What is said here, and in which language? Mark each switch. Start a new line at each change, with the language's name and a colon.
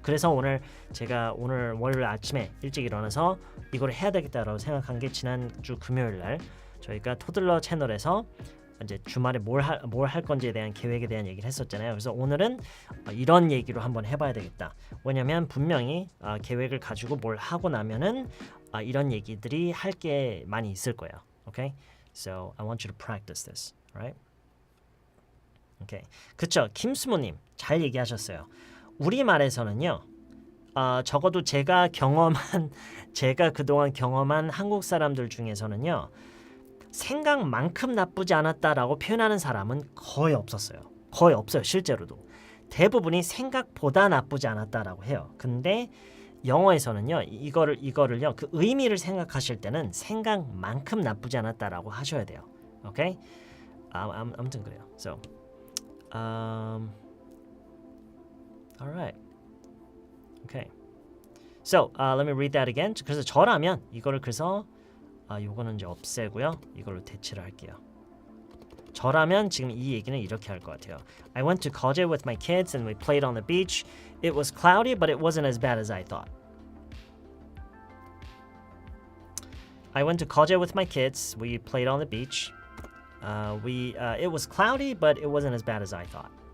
Korean: 그래서 제가 오늘 월요일 아침에 일찍 일어나서 이걸 해야 되겠다라고 생각한 게 지난주 금요일 날 저희가 토들러 채널에서 이제 주말에 뭘 할 건지에 대한 계획에 대한 얘기를 했었잖아요. 그래서 오늘은 이런 얘기로 한번 해봐야 되겠다. 왜냐면 분명히 계획을 가지고 뭘 하고 나면은 이런 얘기들이 할 게 많이 있을 거예요.
English: Okay? So I want you to practice this, right?
Korean: Okay. 그쵸? 김수모님 잘 얘기하셨어요. 우리말에서는요. 적어도 제가 그동안 경험한 한국 사람들 중에서는요. 생각만큼 나쁘지 않았다라고 표현하는 사람은 거의 없었어요. 거의 없어요. 실제로도. 대부분이 생각보다 나쁘지 않았다라고 해요. 근데 영어에서는요. 이거를요. 그 의미를 생각하실 때는 생각만큼 나쁘지 않았다라고 하셔야 돼요. 오케이? 아무튼 그래요.
English: So, all right. Okay. So, let me read that again.
Korean: 그래서 저라면 이거를 그래서 요거는 이제 없애고요. 이걸로 대체를 할게요. 저라면 지금 이 얘기는 이렇게 할 것 같아요.
English: I went to Koje with my kids and we played on the beach. It was cloudy, but it wasn't as bad as I thought. I went to Koje with my kids. We played on the beach. It was cloudy, but it wasn't as bad as I thought.